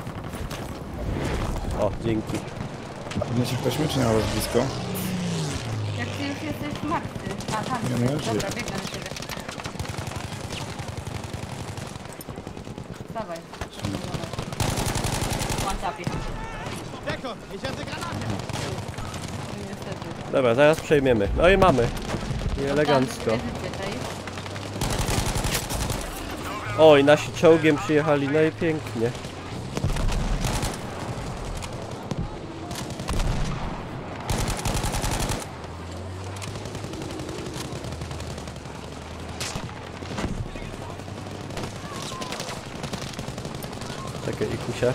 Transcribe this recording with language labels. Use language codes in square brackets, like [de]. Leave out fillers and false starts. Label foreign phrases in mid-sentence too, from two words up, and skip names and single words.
[pl] O, dzięki. Podniesie ktoś mnie, czy nie ma was blisko? Jak ty już jesteś martwy. A tam, Nie, no ja dobra, żyję. biegnę na ciebie. Dawaj. One-tapie. [de] Deckung, ich hätte Granaten. [pl] No niestety. Dobra, zaraz przejmiemy. No i mamy. I elegancko. Tam, sobie życie, tej. Oj, nasi czołgiem przyjechali, no i pięknie. Czekaj, Ikusia.